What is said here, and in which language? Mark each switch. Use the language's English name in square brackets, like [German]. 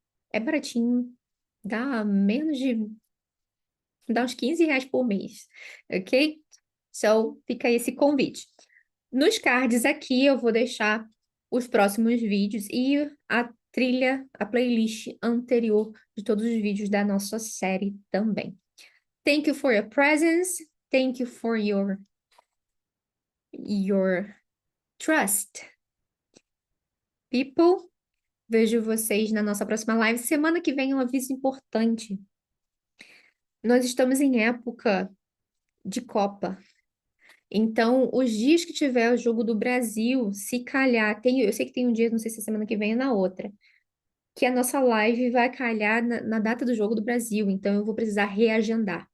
[Portuguese] É baratinho, dá menos de... dá uns R$ 15 por mês, ok? So, fica aí esse convite. Nos cards aqui eu vou deixar os próximos vídeos e a trilha, a playlist anterior de todos os vídeos da nossa série também. [English] Thank you for your presence. Thank you for your trust. [Portuguese] People, vejo vocês na nossa próxima live. Semana que vem um aviso importante. Nós estamos em época de Copa. Então, os dias que tiver o jogo do Brasil, se calhar, eu sei que tem um dia, não sei se é semana que vem ou na outra, que a nossa live vai calhar na data do jogo do Brasil, então eu vou precisar reagendar.